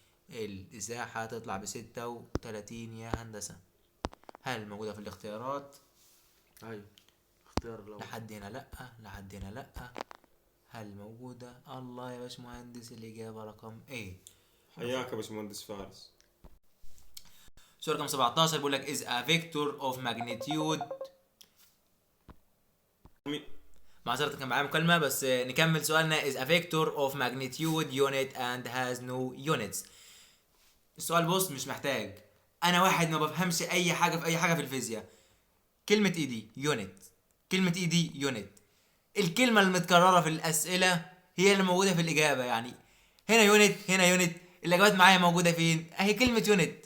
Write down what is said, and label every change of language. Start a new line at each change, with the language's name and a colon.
Arabic: الإزاحة تطلع ب36 يا هندسة. هل موجودة في الاختيارات؟ ايوه اختيار لو لحد هنا لأ. هل موجودة؟ الله يا باشمهندس، الإجابة رقم ايه؟ حياك يا باشمهندس فارس. سؤال رقم 17 بيقول لك
English: is a vector of magnitude.
Arabic: معذرة كان معايا مكالمة، بس نكمل سؤالنا.
English: is a vector of magnitude unit and has no units.
Arabic: السؤال بص مش محتاج، انا واحد ما بفهمش اي حاجة في الفيزياء. كلمة ايه دي؟ يونت. الكلمة المتكررة في الأسئلة هي اللي موجودة في الإجابة. يعني هنا يونت الإجابات معايا موجودة فين؟ أهي كلمة يونت.